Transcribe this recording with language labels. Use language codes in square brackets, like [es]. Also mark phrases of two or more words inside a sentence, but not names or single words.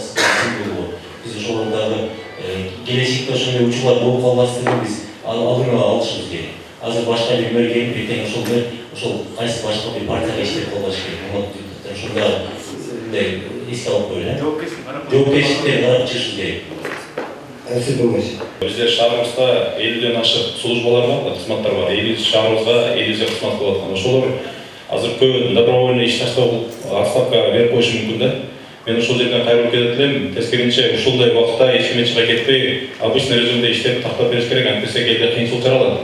[ky] Биз ошолордогу келечекте ошондой учурлар болуп калбаслыгын биз алдын ала алышыбыз керек. Азыр башка бир мэр келип эртең ошол кайсы башка бир партияга иштеп калбаш керек. Ошондо мындай эске алып коелу. Жоопкерчиликтерди карап чыгышыбыз керек. Бізде шаарыбызда 50-ден ашық службалар бар, кызматтар бар. Шаарыбызга 50 кызмат болуп аткан. Ошолор азыркы добровольный иш таштоо отставка берип коюшу мүмкүн да. Мен ушул жерден кайрылып келет элем. Тескерисинче ушундай убакытта эч кимге чыга кетпей, [ru] обычный режимде [ky] иштеп тактап бериш керек, антисе элде кыйынчылык жаралат.